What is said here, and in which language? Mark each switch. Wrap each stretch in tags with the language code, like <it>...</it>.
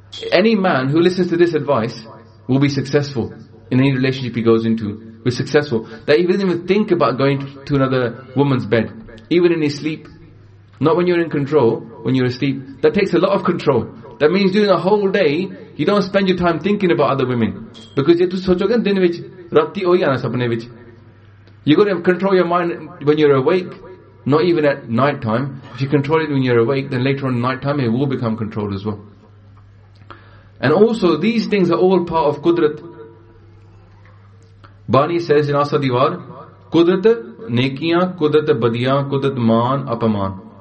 <en>Any man who listens to this advice will be successful in any relationship he goes into. Be successful. That he doesn't even think about going to another woman's bed. Even in his sleep. Not when you're in control, when you're asleep. That takes a lot of control. That means during the whole day, you don't spend your time thinking about other women. Because you have to</en> <pa>ਸੋਚੋਗੇ ਦਿਨ ਵਿਚ, ਰਾਤੀ ਹੋ ਜਾਣਾ ਸਪਨੇ ਵਿਚ.</pa> <en>You gotta control your mind when you're awake, not even at night time. If you control it when you're awake, then later on in night time it will become controlled as well. And also these things are all part of Qudrat. Bani says in Asa Diwar,</en> <pa>Qudrat nekiyan, Qudrat badiyan, Qudrat maan, apaman.</pa>